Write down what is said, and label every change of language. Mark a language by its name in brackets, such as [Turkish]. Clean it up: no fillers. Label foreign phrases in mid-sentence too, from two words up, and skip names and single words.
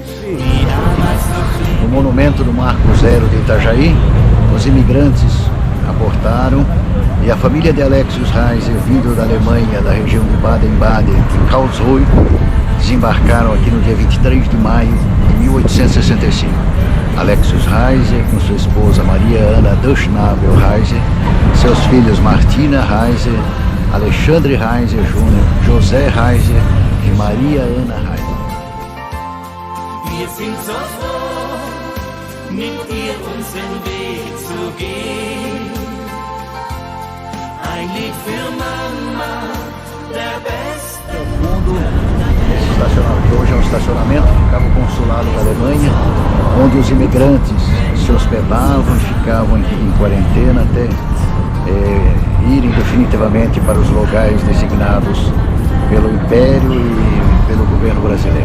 [Portuguese] No monumento do Marco Zero de Itajaí, os imigrantes aportaram e a família de Alexius Reiser, vindo da Alemanha, da região de Baden-Baden, em Karlsruhe, desembarcaram aqui no dia 23 de maio de 1865. Alexius Reiser, com sua esposa Maria Anna Dirschnabel Reiser, seus filhos Martina Reiser, Alexandre Reiser Jr., José Reiser e Maria Anna Reiser. [German] Wir sind so froh, mit dir unseren Weg zu gehen. Ein Lied für Mama, der Beste. [Portuguese] Esse estacionamento, que hoje é um estacionamento, ficava o consulado da Alemanha, onde os imigrantes se hospedavam e ficavam em quarentena até irem definitivamente para os locais designados pelo Império e pelo governo brasileiro.